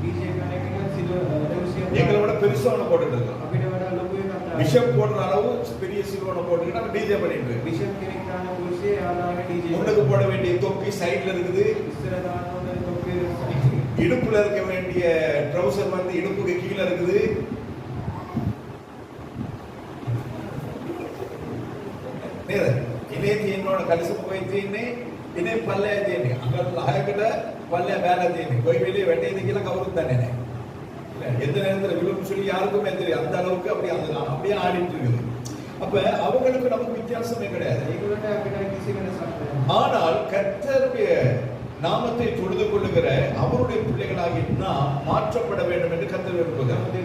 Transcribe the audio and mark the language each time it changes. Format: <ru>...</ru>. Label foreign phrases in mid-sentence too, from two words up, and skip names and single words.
<ta>எங்களை விட பெருசா ஒண்ணு போட்டுட்டு இருக்கோம். பிஷப் போடுற அளவு பெரிய சிலுவை போட்டுக்கிட்டு நம்ம டிஜே பண்ணிட்டு முன்னுக்கு போட வேண்டிய தொப்பி சைட்ல இருக்குது. இடுப்புல இருக்க வேண்டிய ட்ரவுசர் வந்து இடுப்புக்கு கீழே இருக்குது.</ta> <si>ඉනේ තියෙනවනේ කලිසම කොයි තියෙන්නේ ඉනේ පල්ලය තියෙන්නේ අඟල් 10කට පල්ලය බෑලා තියෙන්නේ කොයි වෙලේ වැටේද කියලා කවුරුත් දන්නේ නැහැ.</si> <ta>எந்த நேரத்துல விழும் சொல்லி யாருக்குமே தெரியும். அந்த அளவுக்கு அப்படியே ஆடிட்டு இருக்குது. அப்ப அவங்களுக்கு நமக்கு வித்தியாசமே கிடையாது. ஆனால் கர்த்தருடைய நாமத்தை தொழுது கொள்ளுகிற அவருடைய பிள்ளைகளாகி நாம் மாற்றப்பட வேண்டும் என்று கர்த்தர் விரும்புகிறார்.</ta>